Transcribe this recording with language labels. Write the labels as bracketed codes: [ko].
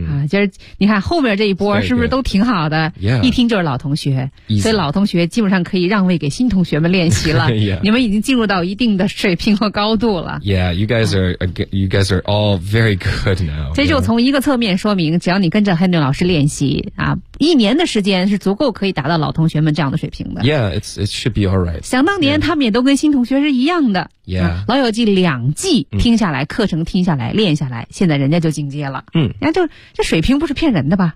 [zh] 就是你看后面这一波是不是都挺好的、 [en] yeah. [zh] 一听就是老同学、 [en] Easy. [zh] 所以老同学基本上可以让位给新同学们练习了、 [en] yeah. [zh] 你们已经进入到一定的水平和高度了 [en] Yeah, you guys are all very good now [zh] 这就从一个侧面说明、 [en] yeah. [zh] 只要你跟着 Henry 老师练习、啊、一年的时间是足够可以达到老同学们这样的水平的 [en] Yeah, it should be alright [zh] 想当年、 [en] yeah. [zh] 他们也都跟新同学是一样的 [en] Yeah、 [zh] 啊、老友记两季听下来、嗯、课程听下来练下来现在人家就进阶了嗯，人家就这水平不是骗人的吧、